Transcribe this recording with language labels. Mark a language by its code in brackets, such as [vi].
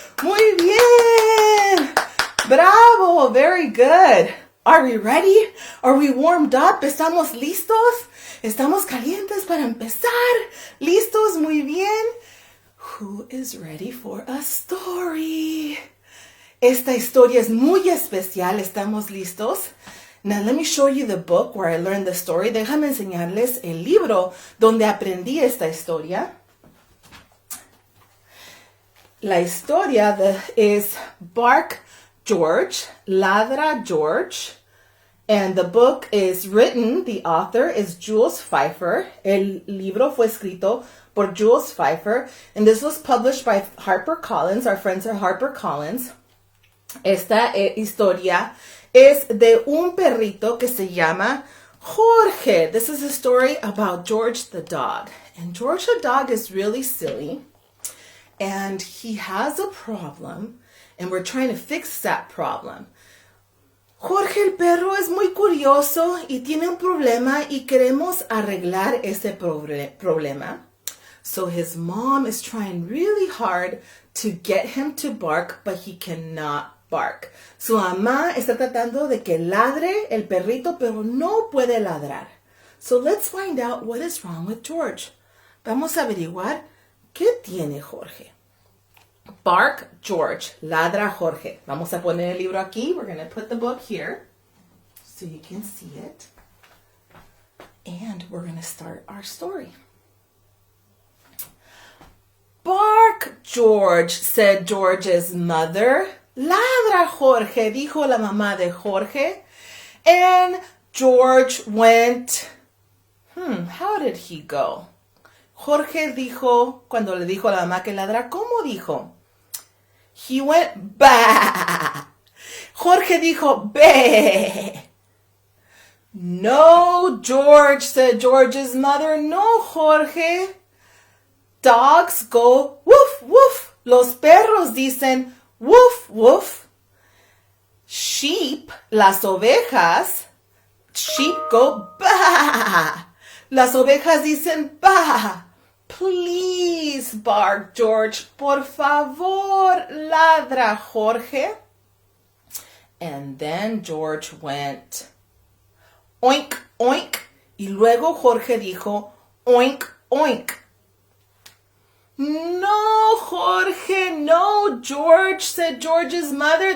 [es] Muy bien. [en] Bravo, very good. Are we ready? Are we warmed up? [es] ¿Estamos listos? ¿Estamos calientes para empezar? ¿Listos? Muy bien. [en] Who is ready for a story? [es] Esta historia es muy especial. ¿Estamos listos? [en] Now let me show you the book where I learned the story. [es] Déjame enseñarles el libro donde aprendí esta historia. La historia is Bark George, Ladra George. [en] And the book is written, the author is Jules Feiffer. [es] El libro fue escrito por Jules Feiffer. [en] And this was published by HarperCollins. Our friends at HarperCollins. [es] Esta historia es de un perrito que se llama Jorge. [en] This is a story about George the dog. And George the dog is really silly. And he has a problem. And we're trying to fix that problem. [es] Jorge el perro es muy curioso y tiene un problema y queremos arreglar ese problema. [en] So his mom is trying really hard to get him to bark, but he cannot bark. [es] Su mamá está tratando de que ladre el perrito, pero no puede ladrar. [en] So let's find out what is wrong with George. [es] Vamos a averiguar qué tiene Jorge. Bark George, ladra Jorge. Vamos a poner el libro aquí. [en] We're going to put the book here so you can see it. And we're going to start our story. Bark George, said George's mother. [es] Ladra Jorge, dijo la mamá de Jorge. [en] And George went, how did he go? [es] Jorge dijo, cuando le dijo a la mamá que ladra, ¿cómo dijo? [en] He went, bah. [es] Jorge dijo, bé. [en] No, George, said George's mother. No, Jorge. Dogs go woof, woof. [es] Los perros dicen woof, woof. Sheep, las ovejas, [en] sheep go bah. [es] Las ovejas dicen bah. [en] Please, bark George. [es] Por favor, ladra Jorge. [en] And then George went oink, oink. [es] Y luego Jorge dijo oink, oink. [en] No, Jorge, no, George, said George's mother.